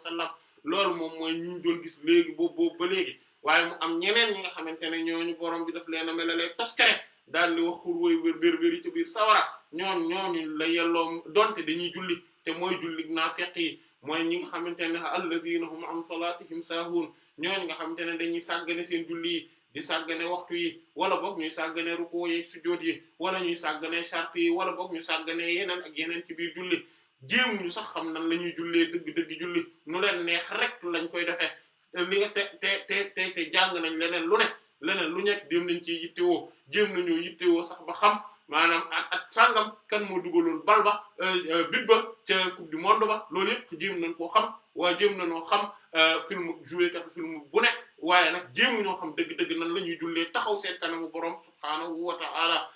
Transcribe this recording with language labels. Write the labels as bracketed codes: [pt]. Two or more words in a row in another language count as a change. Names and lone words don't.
[wo] sallam loolu moom mooy ñi ñu doon gis léegi boobu ba léegi waaye mu am ñeneen ñi nga xamante ne ñooñu borom bi daf leen a melalee toskare daal di wax xur woy bérbéri ci biir sawara ñooñu la yelloo donte dañuy julli te mooy julli naafiq yi mooy ñi nga xamante ne [ar] الذين هم عن صلاتهم ساهون [wo] ñooñu nga xamante ne dañuy sàggane seen julli yi di sàggane waxtu yi wala boog ñuy sàggane ruku yi sujjóot yi wala ñuy sàggane charte yi wala boog ñu sàggane yeneen ak yeneen ci biir julli jéemuñu sax xam nan la ñuy jullee dëgg-dëgg julli nu leen neex rek lañ koy defee li nga te jàng nañ leneen lu nekk dem nañ ci yittewoo jéem nañoo yittewoo sax ba xam maanaam at sàngam kan moo dugaloon bal ba bit ba ca [fr] coupe du monde [wo] ba loolu yëpp jéem nañ koo xam waaye jéem nañoo xam film joué kat film bu nekk waaye nag jéemu ñoo xam dëgg-dëgg nan la ñuy jullee taxaw seen kanamu borom [ar] سبحانه وتعالى